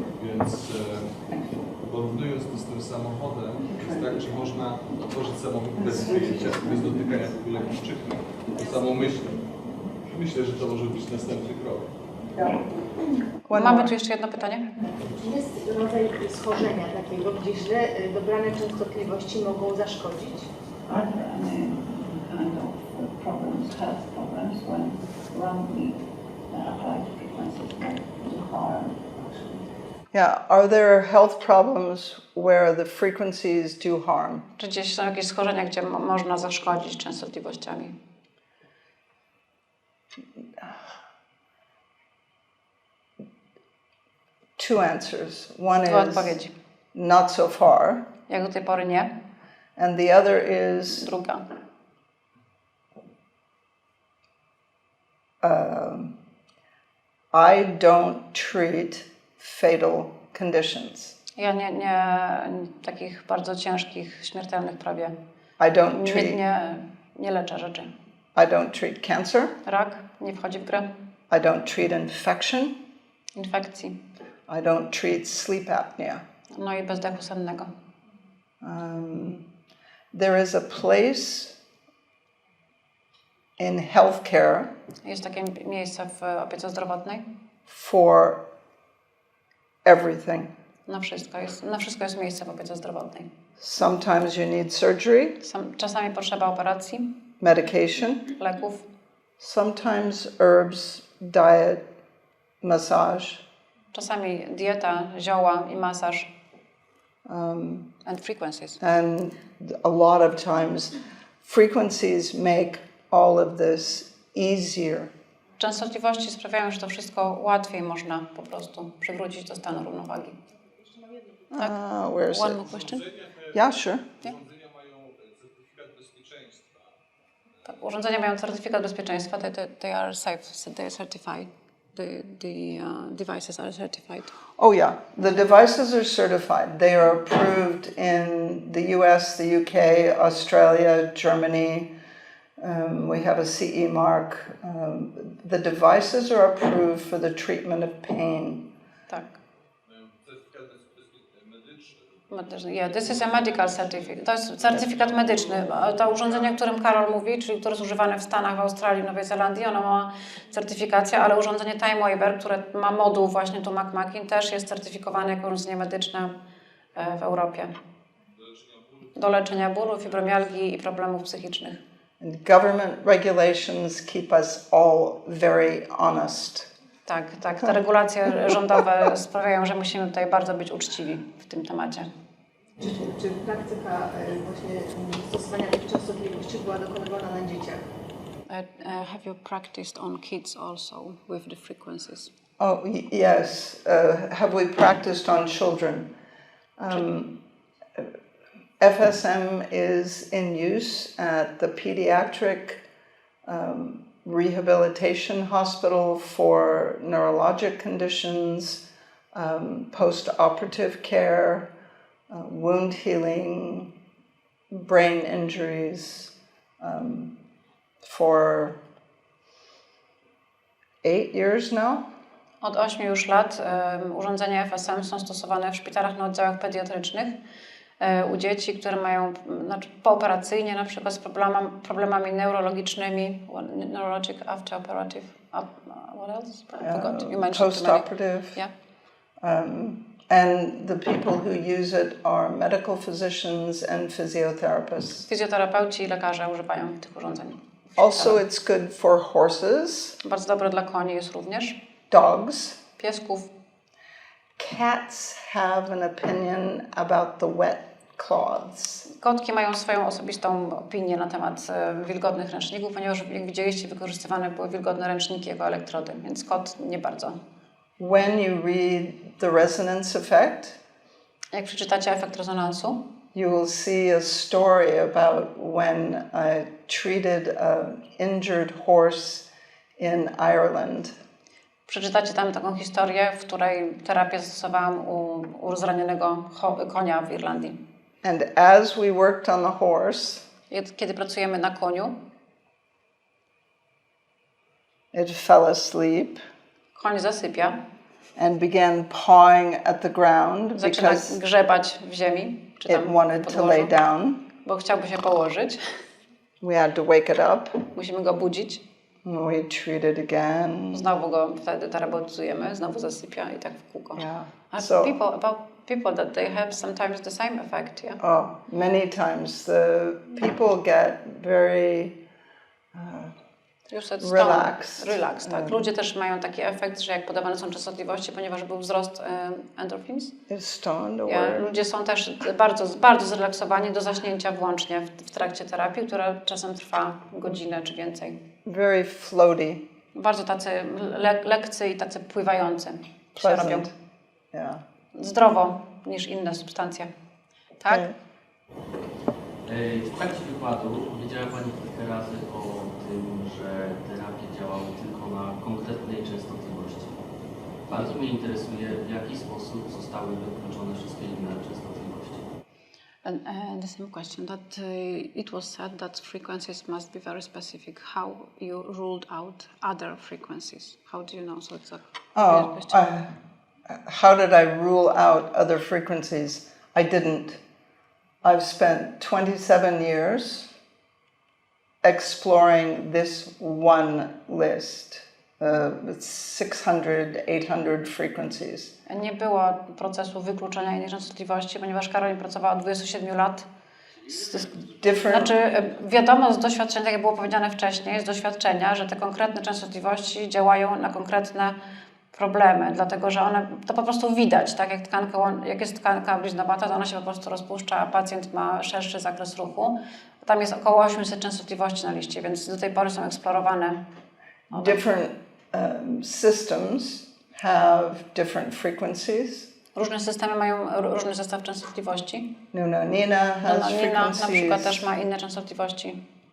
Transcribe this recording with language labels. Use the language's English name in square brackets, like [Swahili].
[Polish] Więc porównując to z tym samochodem, jest tak, że można otworzyć samochód bez wyjęcia, bez dotykania w ogóle kluczyka. To samo myślę, że to może być następny krok. Mamy tu jeszcze jedno pytanie? Jest rodzaj schorzenia takiego, gdzie źle dobrane częstotliwości mogą zaszkodzić? [English] health problems when wrongly applied frequencies do harm. Yeah, are there health problems where the frequencies do harm? [Polish] Czy gdzieś są jakieś schorzenia, gdzie można zaszkodzić częstotliwościami? [English] Two answers. One [Polish] Dwa [English] is [Polish] odpowiedzi. [English] not so far, [Polish] Jak do tej pory nie. [English] and the other is [Polish] Druga. [English] I don't treat fatal conditions. [Polish] Ja nie takich bardzo ciężkich, śmiertelnych prawie. [English] I don't treat [Polish] Nie leczę rzeczy. [English] I don't treat cancer. [Polish] Rak nie wchodzi w grę. [English] I don't treat infection. [Polish] Infekcji. [English] I don't treat sleep apnea. [Polish] No i bezdechu sennego. [English] There is a place in healthcare [Polish] Jest takie miejsce w opiece zdrowotnej. [English] for everything. [Polish] Na wszystko jest miejsce w opiece zdrowotnej. [English] Sometimes you need surgery, [Polish] Czasami potrzeba operacji, [English] medication, [Polish] leków, [English] sometimes herbs, diet, massage. [Polish] czasami dieta, zioła i masaż. [English] And frequencies. And a lot of times frequencies make all of this easier. [Polish] Częstotliwości sprawiają, że to wszystko łatwiej można po prostu przywrócić do stanu równowagi. Tak? [English] Where's One it? more question? Yeah, sure. Yeah. [Polish] Tak, urządzenia mają certyfikat bezpieczeństwa. [English] They are safe. They are certified. The devices are certified. Oh yeah, the devices are certified. They are approved in the US, the UK, Australia, Germany. We have a CE mark. The devices are approved for the treatment of pain. [Polish] Tak. [English] Yeah, this is a medical certificate. [Polish] To jest certyfikat medyczny. To urządzenie, o którym Karol mówi, czyli które jest używane w Stanach, w Australii, w Nowej Zelandii, ono ma certyfikację, ale urządzenie Time Waiver, które ma moduł właśnie tu McMakin, też jest certyfikowane jako urządzenie medyczne w Europie. Do leczenia bólu, fibromialgii i problemów psychicznych. [English] And government regulations keep us all very honest. [Polish] Tak. Te regulacje rządowe sprawiają, że musimy tutaj bardzo być uczciwi w tym temacie. Czy praktyka właśnie stosowania tych częstotliwości była dokonywana na dzieciach? [English] Have you practiced on kids also with the frequencies? Oh, yes. Have we practiced on children? FSM is in use at the pediatric rehabilitation hospital for neurologic conditions, post-operative care, wound healing, brain injuries, for 8 years now. [Polish] Od 8 już lat urządzenia FSM są stosowane w szpitalach na oddziałach pediatrycznych u dzieci, które mają pooperacyjnie, na przykład z problemami neurologicznymi, [English] neurologic after-operative, what else? I forgot. You mentioned Post-operative. Yeah. And the people who use it are medical physicians and physiotherapists. [Polish] Fizjoterapeuci i lekarze używają tych urządzeń. [English] Also, it's good for horses. [Polish] Bardzo dobre dla koni jest również. [English] Dogs. [Polish] Piesków. [English] Cats have an opinion about the wet cloths. [Polish] Kotki mają swoją osobistą opinię na temat wilgotnych ręczników, ponieważ jak widzieliście, wykorzystywane były wilgotne ręczniki jako elektrody, więc kot nie bardzo. [English] When you read the resonance effect, [Polish] jak przeczytacie efekt rezonansu, [English] you will see a story about when I treated an injured horse in Ireland. [Polish] Przeczytacie tam taką historię, w której terapię stosowałam u zranionego konia w Irlandii. [English] And as we worked on the horse, [Polish] kiedy pracujemy na koniu, [English] it fell asleep. [Polish] Koń zasypia. [English] And began pawing at the ground because [Polish] grzebać w ziemi, czy tam [English] it wanted to lay down. [Polish] Bo chciałby się położyć. [English] We had to wake it up. [Polish] Musimy go budzić. [English] We treat it again. [Polish] Znowu go wtedy terapeutujemy, znowu zasypia i tak w kółko. [English] Yeah. So, people that they have sometimes the same effect, yeah? Oh, many times the people get very relaxed. [Polish] Relax, tak. Ludzie też mają taki efekt, że jak podawane są częstotliwości, ponieważ był wzrost endorphins, [English] Stoned or [Polish] ludzie są też bardzo zrelaksowani do zaśnięcia włącznie w trakcie terapii, która czasem trwa godzinę czy więcej. [English] very floaty, [Polish] Bardzo tacy lekcy i tacy pływający się robią. [English] pleasant. Yeah. [Polish] Zdrowo niż inne substancje. Tak? W trakcie wykładu powiedziała Pani kilka razy o tym, że terapie działały tylko na konkretnej częstotliwości. Bardzo mnie interesuje, w jaki sposób zostały wykluczone wszystkie inne częstotliwości. [English] And the same question, that it was said that frequencies must be very specific. How you ruled out other frequencies? How do you know? So it's a weird question. How did I rule out other frequencies? I didn't. I've spent 27 years exploring this one list, 600, 800 frequencies. [Polish] Nie było procesu wykluczenia innych częstotliwości, ponieważ Carolyn pracowała od 27 lat. Znaczy, wiadomo z doświadczenia, tak jak było powiedziane wcześniej, z doświadczenia, że te konkretne częstotliwości działają na konkretne problemy, dlatego że one, to po prostu widać, tak jak jest tkanka bliznowata, to ona się po prostu rozpuszcza, a pacjent ma szerszy zakres ruchu. Tam jest około 800 częstotliwości na liście, więc do tej pory są eksplorowane. [English] Different systems have different frequencies. [Polish] Różne systemy mają różny zestaw częstotliwości. [English] Nina has frequencies. [Polish] Na przykład też ma inne częstotliwości.